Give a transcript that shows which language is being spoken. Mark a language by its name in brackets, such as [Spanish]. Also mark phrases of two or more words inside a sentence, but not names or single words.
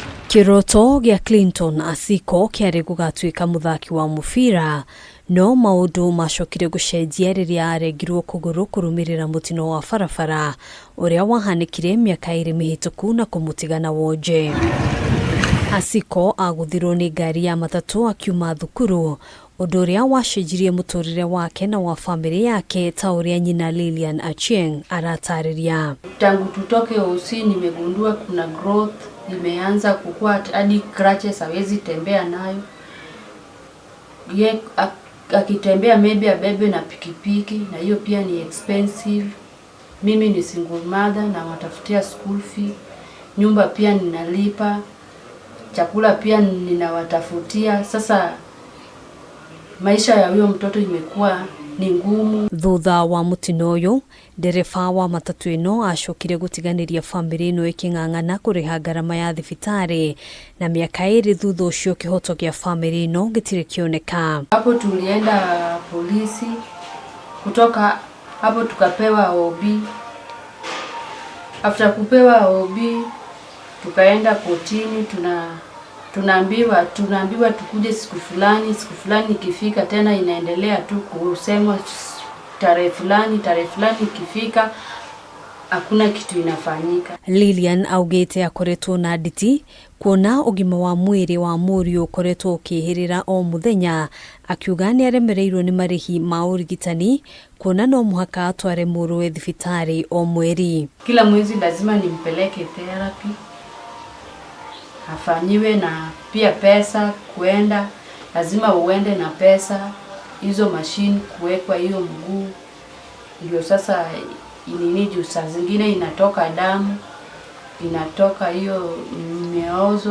[Kikuyu] Kihoto gya Clinton Asiko kiari gugatuika muthaki wa mubira no maundu macokire gucenjia riria aregirwo kuguru kurumirira mutino wa barabara uria wahanikire miaka 2 mihituku na kumutigana wonje. Asiko aguthirwo ni ngari ya matatu akiuma thukuru, undu uria wacenjirie muturire wake na wa family yake ta uria nyina Lilian Achienga aratariirie. [Swahili] Tangu tutoke hosi nimegundua kuna growth imeanza kukua hadi crutches hawezi tembea nayo. Ye akitembea maybe abebe na pikipiki, na hiyo pia ni expensive. Mimi ni [English] single mother [Swahili] na watafutia [English] school fee. [Swahili] Nyumba pia ninalipa. Chakula pia ninawatafutia. Sasa maisha ya huyo mtoto imekuwa ni ngumu. [Kikuyu] Thutha wa mutino uyu, ndereba wa matatu ino acokire gutiganiria family ino iking'ang'ana kuriha garama ya thibitari, na miaka 2 thutha ucio kihoto gya family ino gitire kioneka. [Swahili] Hapo tulienda polisi, kutoka hapo tukapewa OB. After kupewa OB tukaenda kotini, tunaambiwa tukuje siku fulani ikifika tena inaendelea tu kusemwa tarehe fulani ikifika hakuna kitu inafanyika. [Kikuyu] Lilian augite akoretwo na nditi kuona ugima wa mwiri wa murio ukoretwo ukihirira o muthenya, akiuga ni aremereirwo ni marihi ma urigitani kuona no muhaka atware muruwe thibitari o mweri. [Swahili] Kila mwezi lazima nimpeleke therapy afanyiwe, na pia pesa kuenda lazima uende na pesa, hizo machine kuwekwa hiyo mguu ndio sasa inini saa zingine inatoka damu, inatoka hiyo meozo.